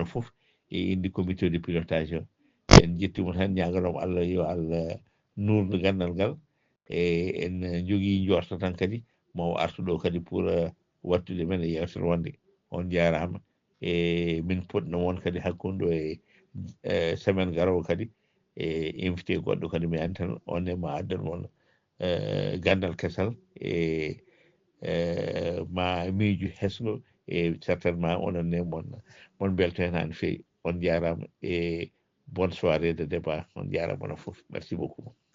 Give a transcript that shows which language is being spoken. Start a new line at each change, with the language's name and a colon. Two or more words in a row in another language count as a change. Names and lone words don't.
Fula: fof e indi
French: comité de pilotage
Fula: o en jettimo tan ñagalom Allah yo Allah nurdu gandal ngal e en jogui jorta tan kadi mo artu ɗo kadi pour wattude men e yewtere wonde on jarama e min poɗɗo won kadi hakkude ɗo e semaine garowo kadi e invité goɗɗo kadi mi andi tan on e ma addan mon gandal kesal e ma miiju hesno e certainement onon ne mon belto hen han fewi on jarama e
French: bonne soirée de débat
Fula: on jarama no foof
French: merci beaucoup.